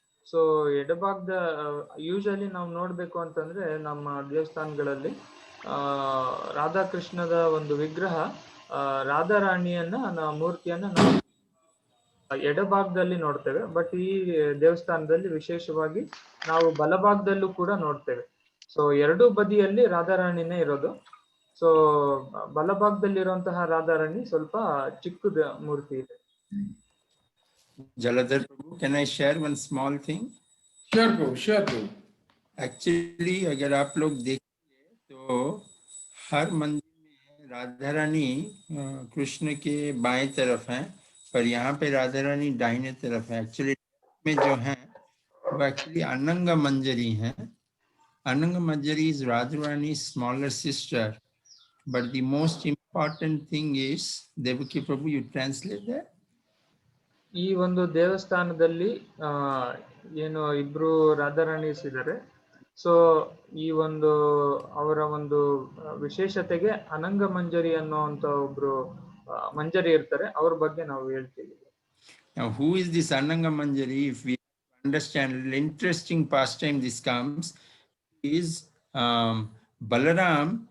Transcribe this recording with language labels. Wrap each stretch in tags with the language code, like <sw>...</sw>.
<kn>So ಎಡಭಾಗದ usually ನಾವು ನೋಡ್ಬೇಕು ಅಂತಂದ್ರೆ ನಮ್ಮ ದೇವಸ್ಥಾನಗಳಲ್ಲಿ ರಾಧಾಕೃಷ್ಣದ ಒಂದು ವಿಗ್ರಹ ರಾಧಾರಾಣಿಯನ್ನ ಮೂರ್ತಿಯನ್ನ ನಾವು ಎಡಭಾಗದಲ್ಲಿ ನೋಡ್ತೇವೆ. ಬಟ್ ಈ ದೇವಸ್ಥಾನದಲ್ಲಿ ವಿಶೇಷವಾಗಿ ನಾವು ಬಲಭಾಗದಲ್ಲೂ ಕೂಡ ನೋಡ್ತೇವೆ. ಸೊ ಎರಡೂ ಬದಿಯಲ್ಲಿ ರಾಧಾರಾಣಿನೇ ಇರೋದು. ಸೊ ಬಲಭಾಗದಲ್ಲಿರುವಂತಹ ರಾಧಾರಾಣಿ ಸ್ವಲ್ಪ ಚಿಕ್ಕದ ಮೂರ್ತಿ ಇದೆ.</kn> <en>Jaladhar Prabhu, can I share one small thing? Sure Prabhu, sure Prabhu.</en> <hi>Actually अगर आप लोग देखेंगे तो हर मंदिर में राधा रानी कृष्ण के बाएं तरफ हैं, पर यहाँ पे राधा रानी दाहिने तरफ है। एक्चुअली में जो है वो एक्चुअली अनंग मंजरी है।</hi> <en>Anang Manjari is Radha Rani smaller sister, but the most important thing is, Devaki Prabhu, you translate that?</en> <kn>ಈ ಒಂದು ದೇವಸ್ಥಾನದಲ್ಲಿ ಏನು ಇಬ್ರು ರಾಧಾರಾಣೀಸ್ ಇದ್ದಾರೆ. ಸೊ ಈ ಒಂದು ಅವರ ಒಂದು ವಿಶೇಷತೆಗೆ ಅನಂಗ ಮಂಜರಿ ಅನ್ನುವಂತ ಒಬ್ರು ಮಂಜರಿ ಇರ್ತಾರೆ, ಅವ್ರ ಬಗ್ಗೆ ನಾವು ಹೇಳ್ತೀವಿ.</kn> <en>Now, who is this Ananga Manjari? If we understand, an interesting pastime this comes is Balaram.</en>